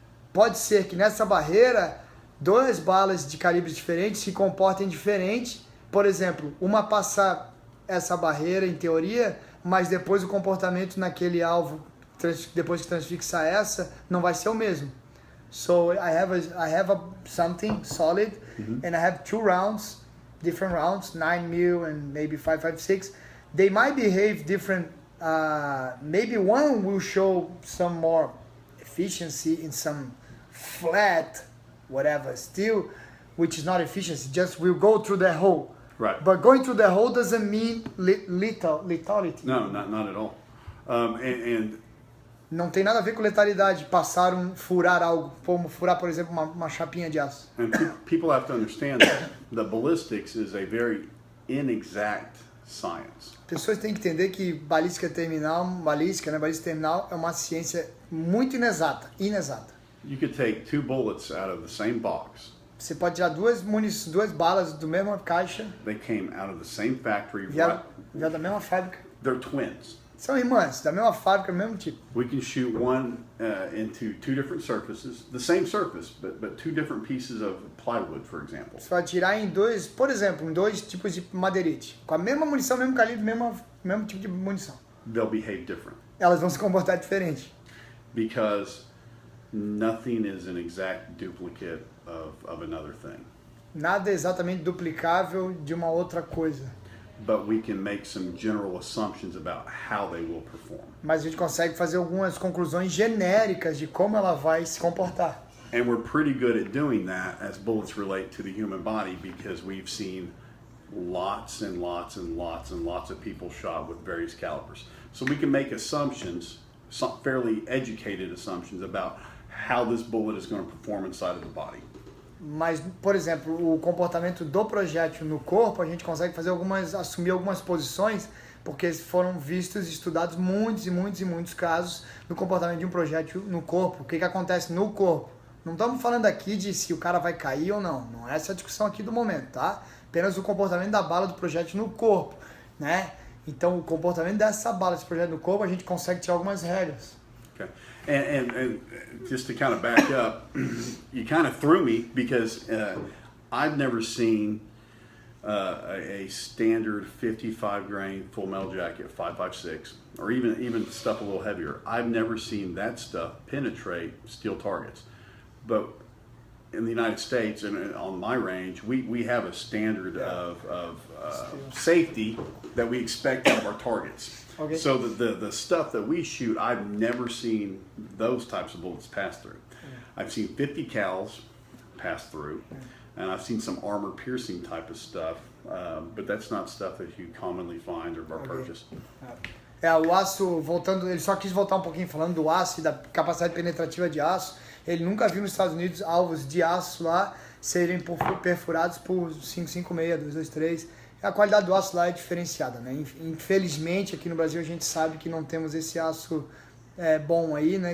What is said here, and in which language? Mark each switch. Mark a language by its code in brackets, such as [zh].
[pt] Pode ser que nessa barreira, duas balas de calibres diferentes se comportem diferente. Por exemplo, uma passa essa barreira em teoria, mas depois o comportamento naquele alvo, depois que transfixar essa, não vai ser o mesmo. [en] So I have something solid, and I have two rounds, different rounds, 9mm and maybe 5.56. They might behave different. Maybe one will show some more efficiency in some flat, whatever, steel, which is not efficiency. Just will go through the hole. Right. But going through the hole doesn't mean lethality. No, not at all. And [pt] não tem nada a ver com letalidade, furar algo, como furar, por exemplo, uma chapinha de aço. [en] And people have to understand that the ballistics is a very inexact science. [pt] Pessoas têm que entender que balística terminal é uma ciência muito inexata. [en] You could take two bullets out of the same box. [pt] Você pode tirar duas balas do mesma caixa. [en] They came out of the same factory. [pt] Vieram da mesma fábrica. [en] They're twins. [pt] São irmãs, da mesma fábrica, do mesmo tipo. [en] We can shoot one into two different surfaces, the same surface, but two different pieces of plywood, for example. [pt] Você vai atirar em dois, por exemplo, em dois tipos de madeirite, com a mesma munição, mesmo calibre, mesmo tipo de munição. [en] They'll behave different. [pt] Elas vão se comportar diferente. [en] Because nothing is an exact duplicate of another thing. [pt] Nada é exatamente duplicável de uma outra coisa. [en] But we can make some general assumptions about how they will perform. [pt] Mas a gente consegue fazer algumas conclusões genéricas de como ela vai se comportar. [en] And we're pretty good at doing that as bullets relate to the human body because we've seen lots and lots and lots and lots of people shot with various calibers. So we can make assumptions, some fairly educated assumptions about how this bullet is going to perform inside of the body. [pt] Mas, por exemplo, o comportamento do projétil no corpo, a gente consegue assumir algumas posições, porque foram vistos e estudados muitos casos do comportamento de um projétil no corpo. O que acontece no corpo? Não estamos falando aqui de se o cara vai cair ou não. Não é essa a discussão aqui do momento, tá? Apenas o comportamento da bala do projétil no corpo, né? Então, o comportamento dessa bala, desse projétil no corpo, a gente consegue tirar algumas regras. Okay. [en] And just to kind of back up, you kind of threw me because I've never seen a standard 55 grain full metal jacket, 5.56, or even stuff a little heavier. I've never seen that stuff penetrate steel targets. But in the United States and on my range, we have a standard of safety that we expect out of our targets. Okay. So the stuff that we shoot, I've never seen those types of bullets pass through. Yeah. I've seen 50 cals pass through, and I've seen some armor piercing type of stuff, but that's not stuff that you commonly find or purchase. [pt] O aço, voltando, ele só quis voltar um pouquinho falando do aço e da capacidade penetrativa de aço. Ele nunca viu nos Estados Unidos alvos de aço lá serem perfurados por 5.56, 223. A qualidade do aço lá é diferenciada, né? Infelizmente, aqui no Brasil a gente sabe que não temos esse aço bom aí, né?